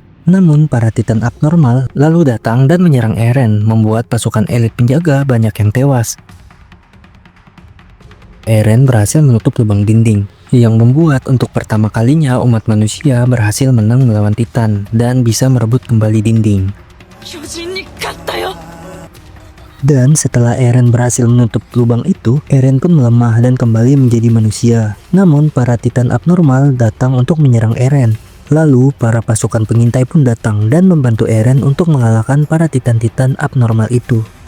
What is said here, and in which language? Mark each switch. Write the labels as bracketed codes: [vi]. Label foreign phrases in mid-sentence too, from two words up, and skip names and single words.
[id] Namun para Titan abnormal lalu datang dan menyerang Eren, membuat pasukan elit penjaga banyak yang tewas. Eren berhasil menutup lubang dinding, yang membuat untuk pertama kalinya umat manusia berhasil menang melawan Titan dan bisa merebut kembali dinding. [ja] 巨人に勝ったよ [id] Dan setelah Eren berhasil menutup lubang itu, Eren pun melemah dan kembali menjadi manusia. Namun para Titan abnormal datang untuk menyerang Eren. Lalu para pasukan pengintai pun datang dan membantu Eren untuk mengalahkan para Titan-Titan abnormal itu.